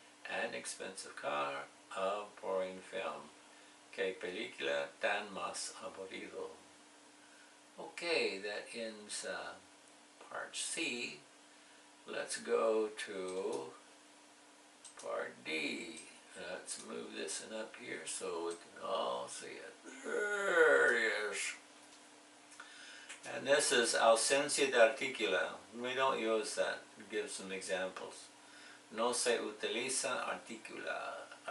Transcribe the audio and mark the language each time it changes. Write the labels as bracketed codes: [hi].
[en] An expensive car, a boring film. [es] Que película tan más aburrido. [en] Okay, that ends part C. Let's go to part D. Let's move this one up here so we can all see it. There it is. And this is [es] ausencia de artículo. [en] We don't use that. Give some examples. [es] No se utiliza artículo.